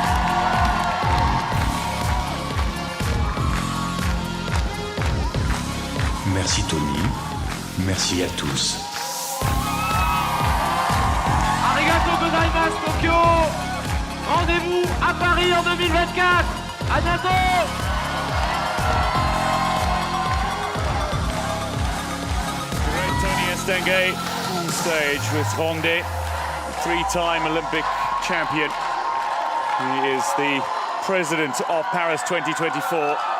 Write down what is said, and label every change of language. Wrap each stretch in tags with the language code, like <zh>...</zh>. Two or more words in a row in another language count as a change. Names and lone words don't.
<fr>Merci Tony, merci à tous.</fr> <ja>ありがとうございます Tokyo.</ja> <fr>Rendez-vous à Paris en 2024. À bientôt.</fr> <en>Great Tony Estanguet on stage with Ronde, three-time Olympic champion. He is the president of Paris 2024.</en>